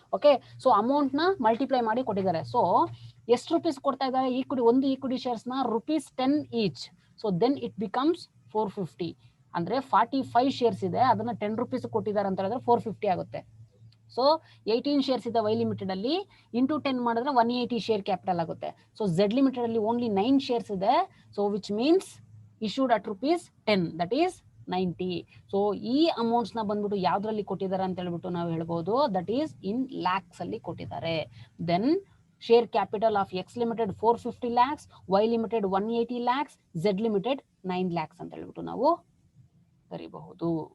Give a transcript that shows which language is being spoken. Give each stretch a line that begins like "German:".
Kannada: Okay, so amount ನ multiply ಮಾಡಿ ಕೊಟ್ಟಿದ್ದಾರೆ. ಸೊ ಎಷ್ಟು ರುಪೀಸ್ ಕೊಡ್ತಾ ಇದ್ದಾರೆ ಒಂದು ಈಕ್ವಿಟಿ ಶೇರ್ಸ್ ನ ₹10 each.
English: So then it becomes 450.
Kannada: ಅಂದ್ರೆ 45 ಶೇರ್ಸ್ ಇದೆ, ಅದನ್ನ ₹10 ಕೊಟ್ಟಿದ್ದಾರೆ ಅಂತ ಹೇಳಿದ್ರೆ 450 ಆಗುತ್ತೆ. ಸೊ 18 ಶೇರ್ಸ್ ಇದೆ ವೈ ಲಿಮಿಟೆಡ್ ಅಲ್ಲಿ, ಇಂಟು 10 ಮಾಡಿದ್ರೆ 180 ಶೇರ್ ಕ್ಯಾಪಿಟಲ್ ಆಗುತ್ತೆ. ಸೊ ಝೆಡ್ ಲಿಮಿಟೆಡ್ ಅಲ್ಲಿ ಓನ್ಲಿ 9 ಶೇರ್ಸ್ ಇದೆ.
English: So which means issued at ₹10, that is 90.
Kannada: So ಈ ಅಮೌಂಟ್ಸ್ ನ ಬಂದ್ಬಿಟ್ಟು ಯಾವ್ದ್ರಲ್ಲಿ ಕೊಟ್ಟಿದ್ದಾರೆ ಅಂತ ಹೇಳ್ಬಿಟ್ಟು ನಾವು ಹೇಳ್ಬೋದು,
English: that is in lakhs
Kannada: ಅಲ್ಲಿ ಕೊಟ್ಟಿದ್ದಾರೆ.
English: then share capital of X limited 450 lakhs,
Kannada: Y limited 180 lakhs, Z limited 9 lakhs ಅಂತ ಹೇಳ್ಬಿಟ್ಟು ನಾವು ಬರೀಬಹುದು.